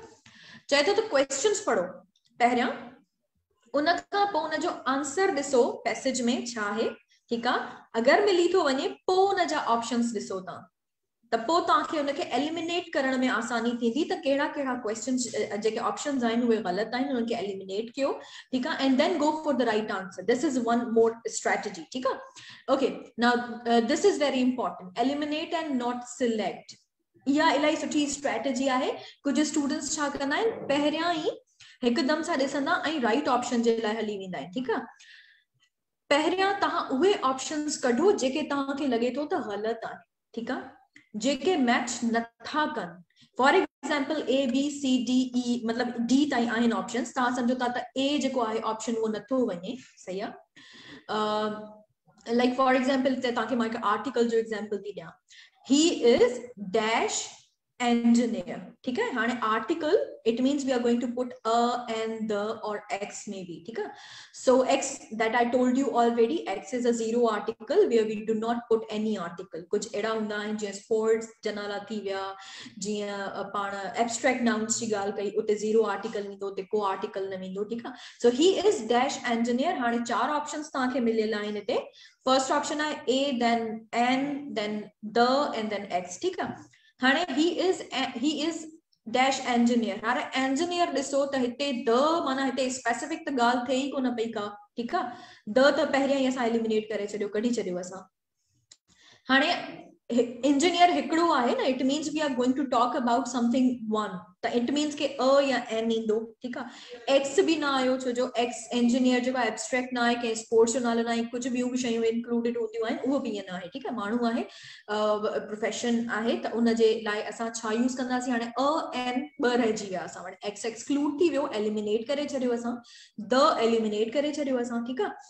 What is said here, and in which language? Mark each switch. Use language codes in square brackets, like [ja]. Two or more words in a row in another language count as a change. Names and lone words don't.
[sd] चाहे तो questions पढ़ो पहिरियां, उन खां पोइ उन जो आंसर ॾिसो पैसेज में छा आहे, [hi] ठीक है? [sd] अगर मिली थो वञे पोइ उन जा ऑप्शंस ॾिसो था त पोइ तव्हांखे उनखे एलिमिनेट करण में आसानी थींदी त कहिड़ा कहिड़ा क्वेश्चन्स जेके ऑप्शंस आहिनि उहे ग़लति आहिनि, उन्हनि खे एलिमिनेट कयो, ठीक आहे? [en] and then go for the right answer. this is one more strategy, [sd] ठीक आहे? [en] okay, now this is very important. eliminate and not select. [sd] इहा इलाही सुठी स्ट्रेटजी आहे. कुझु स्टूडेंट्स छा कंदा आहिनि, पहिरियां ई हिकदम सां ॾिसंदा ऐं [en] right option [sd] जे लाइ हली वेंदा आहिनि, ठीक आहे? पहिरियां तव्हां उहे ऑप्शंस कढो जेके तव्हांखे लॻे थो त ग़लति आहे, ठीक आहे? जेके मैच नथा कनि. [en] for example [sd] A B C D E मतलब D ताईं आहिनि ऑप्शंस, तव्हां सम्झो था त A जेको आहे ऑप्शन उहो नथो वञे, सही आहे। [en] like for example [sd] तव्हांखे मां हिकु आर्टिकल जो एग्जांपल थी ॾियां, [en] he is dash engineer, [hi] ठीक है। [en] हाणे article it means we are going to put a and the or x maybe, [hi] ठीक है। [en] So x that I told you already, x is a zero article where we do not put any article। [sd] कुछ एड़ा हुंदा आहिनि जीअं sports जनाला थी विया, जीअं पाण [en] abstract nouns [sd] जी ॻाल्हि कई, उते [en] zero article [sd] वेंदो, उते को article न वेंदो, ठीक आहे। [en] So he is dash engineer। [sd] हाणे 4 options तव्हांखे मिलियल आहिनि हिते। [en] first option आहे A, then N, then the and then X, [sd] ठीक आहे। [en] हाणे he is dash engineer। [sd] हाणे engineer ॾिसो त हिते the माना हिते स्पेसिफिक त ॻाल्हि थिए ई कोन पई का, ठीक आहे। the त पहिरियां ई असां एलिमिनेट करे छॾियो, कढी छॾियो असां। हाणे इंजीनियर हिकिड़ो आहे न, [en] it means we are going to talk about something one, त it means [sd] के अ या एन ईंदो, ठीकु आहे। एक्स बि न आयो, छो जो एक्स इंजीनियर जेको आहे एब्स्ट्रैक्ट न आहे, कंहिं स्पोर्ट्स जो नालो न आहे, कुझु ॿियूं बि शयूं इंक्लूडेड हूंदियूं आहिनि, उहो बि ईअं न आहे, ठीकु आहे। माण्हू आहे, प्रोफेशन आहे, त उनजे लाइ असां छा यूज़ कंदासीं, हाणे अ एन ॿ रहिजी विया असां वटि, एक्स एक्सक्लूड थी वियो, एलिमिनेट करे छॾियो असां, द एलिमिनेट करे छॾियो असां, ठीकु आहे।